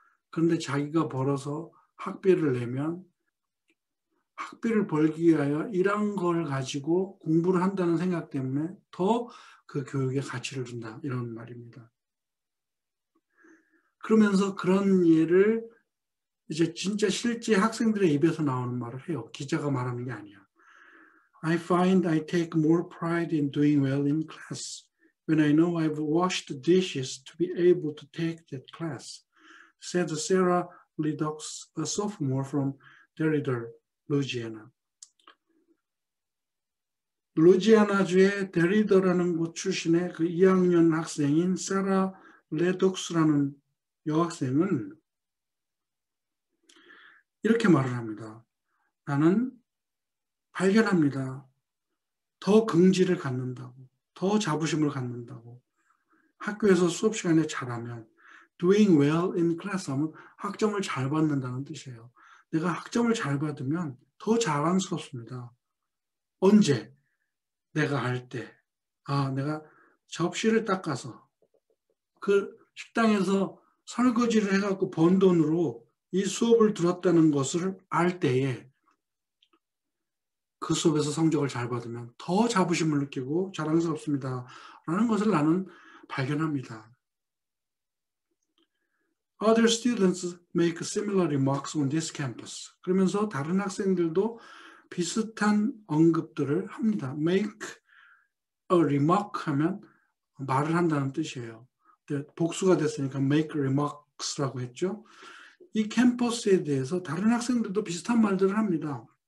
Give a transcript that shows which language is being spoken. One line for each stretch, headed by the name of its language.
Korean: 그런데 자기가 벌어서 학비를 내면 학비를 벌기 위하여 일한 걸 가지고 공부를 한다는 생각 때문에 더 그 교육에 가치를 준다. 이런 말입니다. 그러면서 그런 예를 이제 진짜 실제 학생들의 입에서 나오는 말을 해요. 기자가 말하는 게 아니야.
English: I find I take more pride in doing well in class when I know I've washed dishes to be able to take that class, said Sarah Ledoux, a sophomore from Derrida, 루지애나.
Korean: 루지애나주의 데리더라는 곳 출신의 그 2학년 학생인 세라 레독스라는 여학생은 이렇게 말을 합니다. 나는 발견합니다. 더 긍지를 갖는다고, 더 자부심을 갖는다고. 학교에서 수업 시간에 잘하면
English: doing well in class
Korean: 하면 학점을 잘 받는다는 뜻이에요. 내가 학점을 잘 받으면 더 자랑스럽습니다. 언제? 내가 할 때. 내가 접시를 닦아서 그 식당에서 설거지를 해갖고 번 돈으로 이 수업을 들었다는 것을 알 때에 그 수업에서 성적을 잘 받으면 더 자부심을 느끼고 자랑스럽습니다. 라는 것을 나는 발견합니다.
English: Other students make similar remarks on this campus.
Korean: 그러면서 다른 학생들도 비슷한 언급들을 합니다.
English: Make a remark
Korean: 하면 말을 한다는 뜻이에요. 복수가 됐으니까
English: make remarks
Korean: 라고 했죠. 이 캠퍼스에 대해서 다른 학생들도 비슷한 말들을 합니다.